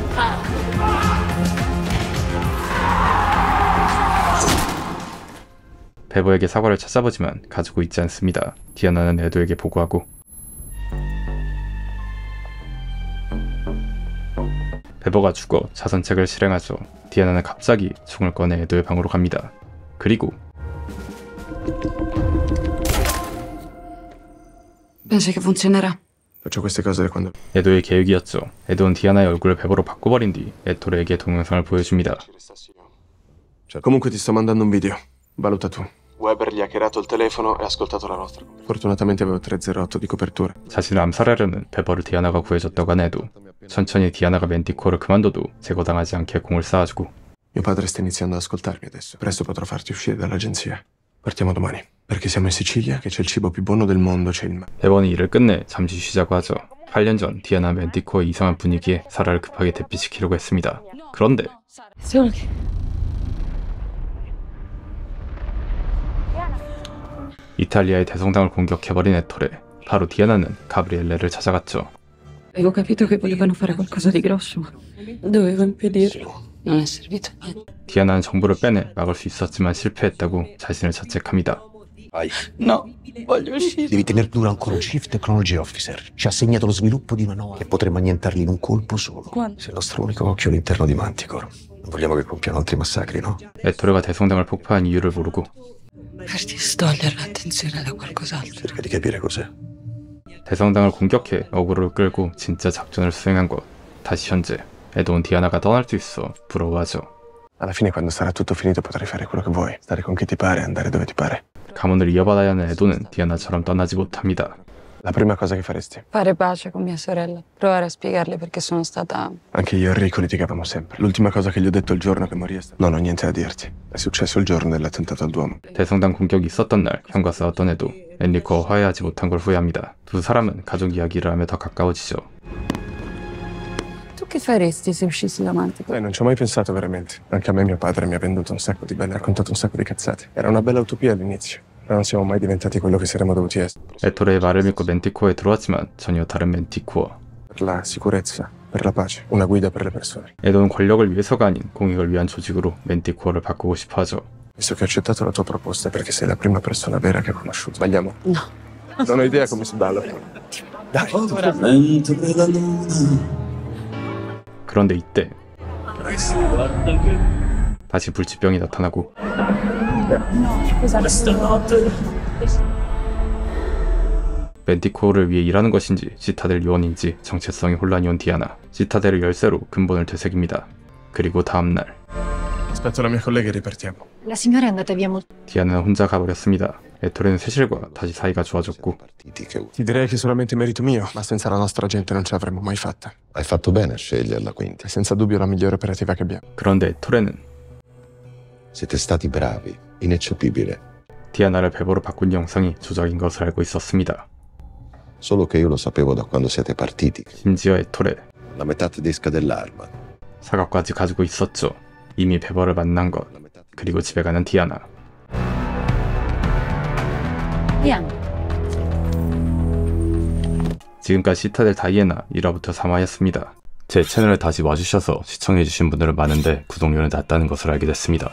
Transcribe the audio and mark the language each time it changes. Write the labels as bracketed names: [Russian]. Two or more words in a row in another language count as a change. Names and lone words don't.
[Korean] 베버에게 사과를 찾아보지만 가지고 있지 않습니다. 디아나는 에도에게 보고하고 베버가 죽어 자선책을 실행하죠. 디아나는 갑자기 총을 꺼내 에도의 방으로 갑니다. 그리고 [Italian] Pensi che funzionerà? Faccio queste cose quando... [Korean] 에도의 계획이었죠. 에도는 디아나의 얼굴을 베버로 바꿔버린 뒤 에토레에게 동영상을 보여줍니다. [Italian] Comunque ti sto mandando un video. Valuta tu. Weber gli ha hackerato il telefono e ha ascoltato la nostra. Fortunatamente avevo 308 di copertura. [Korean] 자신을 암살하려는 베버를 디아나가 구해줬다고 하는 에도. 천천히 디아나가 맨티코어를 그만둬도 제거당하지 않게 공을 쌓아주고. [Italian] Mio padre sta iniziando ad ascoltarmi adesso. Presto potrò farti uscire dall'agenzia. Partiamo domani. Perché siamo in Sicilia, che c'è il cibo più buono del mondo, c'è il mare. [Korean] 베버는 일을 끝내 잠시 쉬자고 하죠. 8년 전 디아나 맨티코어의 이상한 분위기에 사라를 급하게 대피시키려고 했습니다. 그런데 이탈리아의 대성당을 공격해버린 에토레. 바로 디아나는 가브리엘레를 찾아갔죠. [Italian] Avevo capito che volevano fare qualcosa di grosso, ma dovevo impedirlo. Non è servito a niente. [Korean] 디아나는 정보를 빼내 막을 수 있었지만 실패했다고 자신을 자책합니다. [Italian] Vai. No, voglio uscire. Devi tener duro ancora un [English] Chief Technology Officer. [Italian] Ci ha assegnato lo sviluppo di una nuova che potremmo annientarli in un colpo solo. Quando? Sei il nostro unico occhio all'interno di Manticore. Non vogliamo che compiano altri massacri, no? [Korean] 에토레가 대성당을 폭파한 이유를 모르고 [Italian] Per distogliere l'attenzione da qualcos'altro. Cerca di capire cos'è. [Korean] 대성당을 공격해 어그로를 끌고 진짜 작전을 수행한 것. 다시 현재 에도는 디아나가 떠날 수 있어 부러워하죠. [Italian] Alla fine quando sarà tutto finito potrai fare quello che vuoi. Stare con chi ti pare, andare dove ti pare. [Korean] 가문을 이어받아야 하는 에도는 디아나처럼 떠나지 못합니다. [Italian] La prima cosa che faresti? Fare pace con mia sorella. Provare a spiegarle perché sono stata... Anche io e Enrico litigavamo sempre. L'ultima cosa che gli ho detto il giorno che morì è stata... Non ho niente da dirti. È successo il giorno dell'attentato al Duomo. [Korean] 대성당 공격이 있었던 날 형과 싸웠던 에도 엔리코와 화해하지 못한 걸 후회합니다. 두 사람은 가족 이야기를 하며 더 가까워지죠. [Italian] Tu che faresti se uscissi davanti? Non ci ho mai pensato veramente. Anche a me mio padre mi ha venduto un sacco di belle, ha raccontato un sacco di cazzate. Era una bella utopia all'inizio. però non siamo mai diventati quello che saremmo dovuti essere. [Korean] 에토레의 말을 믿고 멘티코어에 들어왔지만 전혀 다른 멘티코어. [Italian] Per la sicurezza, per la pace, una guida per le persone. [Korean] 에도는 권력을 위해서가 아닌 공익을 위한 조직으로 멘티코어를 바꾸고 싶어하죠. [Italian] Visto che ho accettato la tua proposta è perché sei la prima persona vera che ho conosciuto. Sbagliamo? No. Non ho idea come si balla. Dai. [Korean] 그런데 이때 다시 불치병이 나타나고 멘티코어를 위해 일하는 것인지 시타델 요원인지 정체성이 혼란이 온 디아나. 시타델의 열쇠로 근본을 되새깁니다. 그리고 다음날 [Italian] Aspetto la mia collega e ripartiamo. La signora è andata via molto. [Korean] 디아나는 혼자 가버렸습니다. 에토레는 세실과 다시 사이가 좋아졌고 [Italian] Ti direi che è solamente merito mio, ma senza la nostra gente non ce l'avremmo mai fatta. Hai fatto bene a sceglierla, quindi. È senza dubbio la migliore operativa che abbiamo. [Korean] 그런데 에토레는 [Italian] Siete stati bravi, ineccepibile. [Korean] 디아나를 베버로 바꾼 영상이 조작인 것을 알고 있었습니다. [Italian] Solo che io lo sapevo da quando siete partiti. [Korean] 심지어 에토레 [Italian] La metà tedesca dell'arma. [Korean] 사각까지 가지고 있었죠. 이미 베버를 만난 것, 그리고 집에 가는 디아나. Diana. 지금까지 시타델 다이애나 1화부터 3화였습니다. 제 채널에 다시 와주셔서 시청해주신 분들은 많은데 구독료는 낮다는 것을 알게 됐습니다.